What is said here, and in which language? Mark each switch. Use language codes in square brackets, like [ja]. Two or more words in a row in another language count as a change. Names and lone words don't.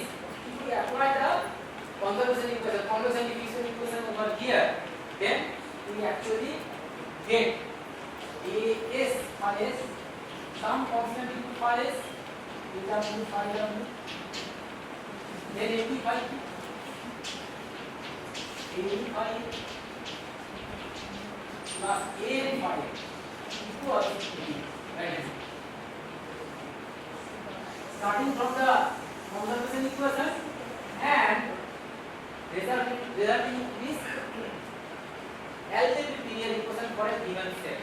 [en] If we apply the conservation diffusion equation over here, then we actually get AS for S, some constant into for S, beta into phi W, then AD phi plus AN phi equals to B. Right? Starting from the conservation equation and resulting this algebraic linear equation for a given step.